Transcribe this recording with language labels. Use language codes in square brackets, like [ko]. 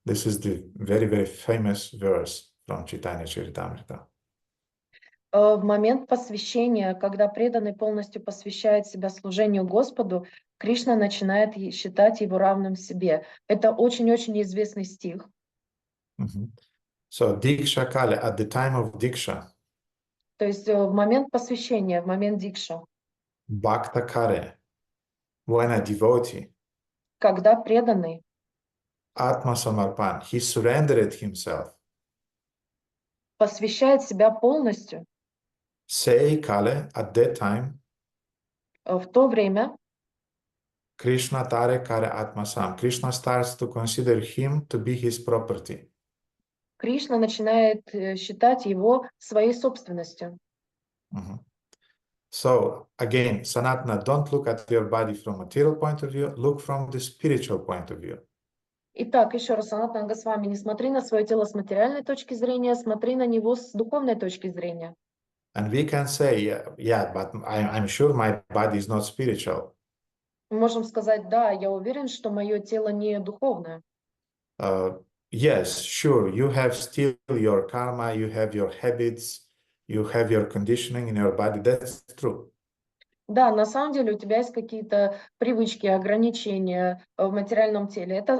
[en] This is the very, very famous verse from Chaitanya Charitamrita. [ru] В момент посвящения, когда преданный полностью посвящает себя служению Господу, Кришна начинает считать его равным себе. Это очень-очень известный стих. [en] So [bn] Diksha Kale, [en] at the time of Diksha, [ru] То есть в момент посвящения, в момент Дикша, [bn] Bhakta Kare, [en] when a devotee, [ru] когда преданный [bn] Atma Samarpan, [en] he surrendered himself. [ru] посвящает себя полностью, [bn] Say Kale, [en] at that time, [ru] в то время [bn] Krishna Tare Kare Atma Sam. [en] Krishna starts to consider him to be his property. [ru] Кришна начинает считать его своей собственностью. [en] So again, Sanatana, don't look at your body from material point of view, look from the spiritual point of view. [ru] Итак, еще раз, Санатана Госвами, не смотри на свое тело с материальной точки зрения, смотри на него с духовной точки зрения. [en] And we can say, yeah, but I'm sure my body is not spiritual. [ru] Мы можем сказать, да, я уверен, что мое тело не духовное. [en] Yes, sure, you have still your karma, you have your habits, you have your conditioning in your body. That's true. [ru] Да, на самом деле у тебя есть какие-то привычки, ограничения в материальном теле.